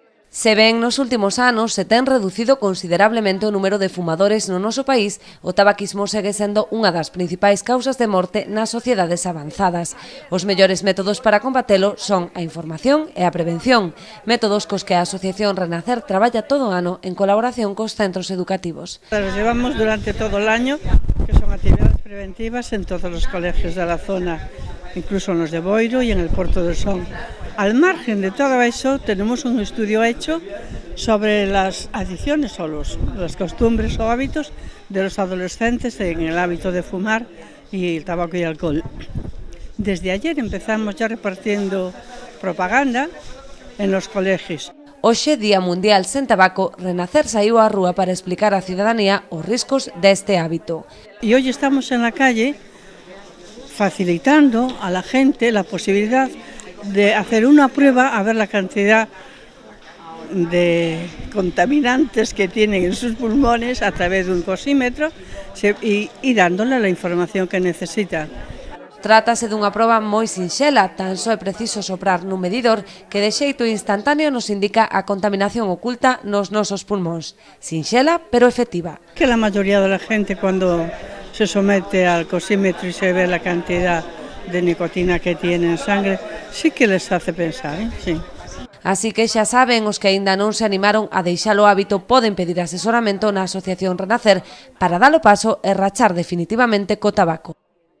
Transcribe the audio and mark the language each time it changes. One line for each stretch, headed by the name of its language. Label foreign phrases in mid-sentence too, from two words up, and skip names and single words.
Galician: Se ben nos últimos anos se ten reducido considerablemente o número de fumadores no noso país, o tabaquismo segue sendo unha das principais causas de morte nas sociedades avanzadas. Os mellores métodos para combatelo son a información e a prevención, métodos cos que a Asociación Renacer traballa todo o ano en colaboración cos centros educativos.
Spanish: Los llevamos durante todo el año, que son actividades preventivas en todos los colegios de la zona, incluso en los de Boiro y en el Puerto del Son. Al margen de todo eso, tenemos un estudio hecho sobre las adicciones o las costumbres o hábitos de los adolescentes en el hábito de fumar y el tabaco y alcohol. Desde ayer empezamos ya repartiendo propaganda en los colegios.
Galician: Hoxe, Día Mundial sen Tabaco, Renacer saiu á rúa para explicar á cidadanía os riscos deste hábito.
Spanish: Y hoy estamos en la calle facilitando a la gente la posibilidad de hacer una prueba a ver la cantidad de contaminantes que tienen en sus pulmones a través de un cosímetro y dándole la información que necesitan.
Galician: Trátase dunha proba moi sinxela, tan só é preciso soprar nun medidor que de xeito instantáneo nos indica a contaminación oculta nos nosos pulmóns. Sinxela, pero efectiva.
Spanish: Que la mayoría de la gente cuando se somete al cosímetro y se ve la cantidad de nicotina que tiene en sangre, sí que les hace pensar, sí.
Galician: Así que xa saben, os que aínda non se animaron a deixar o hábito poden pedir asesoramento na Asociación Renacer para dar o paso e rachar definitivamente co tabaco.